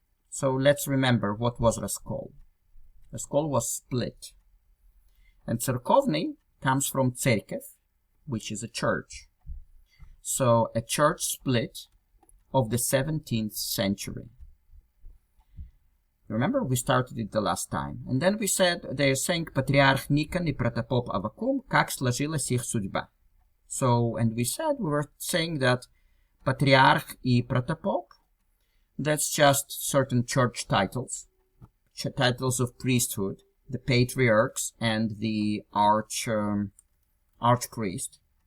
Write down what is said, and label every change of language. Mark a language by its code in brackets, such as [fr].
[en] So let's remember what was Раскол. Раскол was split. And Церковный comes from Церковь, which is a church. So a church split of the 17th century. Remember, we started it the last time. And then we said, they're saying [ru] Патриарх Никон и протопоп Авакум, как сложилась их судьба. [en] So, and we were saying that Patriarch и Protopop, that's just certain church titles, titles of priesthood, the patriarchs and the archpriest.